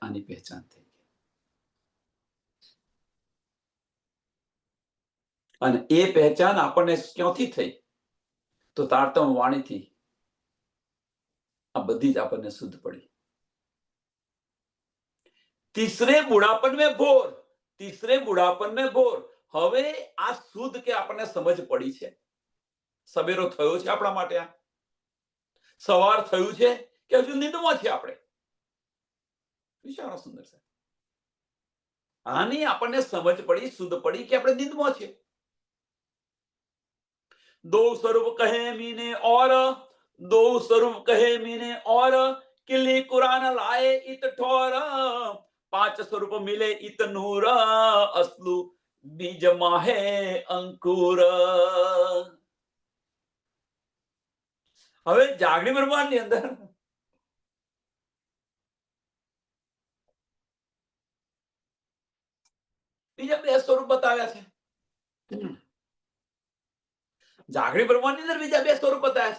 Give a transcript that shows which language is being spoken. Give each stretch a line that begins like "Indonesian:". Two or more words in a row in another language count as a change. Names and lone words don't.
Gujarati: આની પહેચાન થઈ ગઈ. અને એ પહેચાન આપણને ક્યાંથી થઈ? તો તારતમ વાણીથી આ બધી જ આપણને શુદ્ધ પડી.
Hindi: तीसरे बुढ़ापन में भोर, तीसरे बुढ़ापन में भोर.
Gujarati: હવે આ શુદ્ધ કે આપણને સમજ પડી છે? સવેરો થયો છે આપણા માટે? આ સવાર થયું છે કે હજુ નિંદમાં છે આપણે? વિચારો સુંદર છે. આની આપણને સમજ પડી, શુદ્ધ પડી કે આપણે નિંદમાં છે?
Hindi: दो स्वरूप कहे मीने और, दो स्वरूप कहे मीने और, किली कुरान लाए इत ठोर, पांच स्वरूप मिले इत नूर, असलु बीज माहे अंकुर.
Gujarati: હવે જાગણી બ્રહ્માંડની અંદર બીજા બે સ્વરૂપ બતાવ્યા છે. જાગણી બ્રહ્માંડની અંદર બીજા બે સ્વરૂપ બતાવ્યા છે.